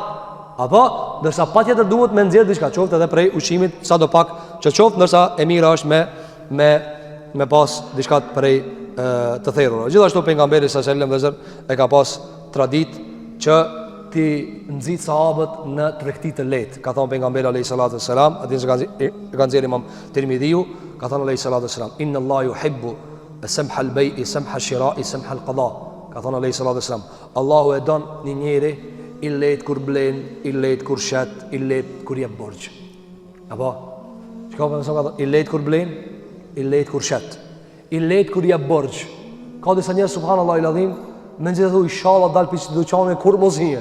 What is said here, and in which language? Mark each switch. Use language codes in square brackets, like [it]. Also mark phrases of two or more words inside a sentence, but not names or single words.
[sq] Apo ndërsa patjetër duhet me nxjerr diçka, qoftë edhe prej ushqimit sadopak që qoftë, ndërsa e mira është me pas diçka prej të therrur. Gjithashtu pejgamberi [ar] صلى الله عليه وسلم [sq] e ka pas traditë që ti nxit sahabët në tregti të lehtë. Ka thënë pejgamberi [ar] عليه الصلاة والسلام, [sq] atë që ka nxjerrë Imam Tirmidhiu, ka thënë [ar] عليه الصلاة والسلام, إن الله يحب سمح البيع سمح الشراء سمح القضاء. [sq] Ka thënë [ar] عليه الصلاة والسلام, [sq] Allahu e don një njeri i lehtë kur blen, i lehtë kur shet, i lehtë kur jep borxh. Apo çka po më thonë, i lehtë kur blen, i lehtë kur shet, i lehtë kur jep borxh. Ka disa njerëz [ar] سبحان الله العظيم, [sq] me nxjerrë thu inshallah dal piç dyqane kur mos hije.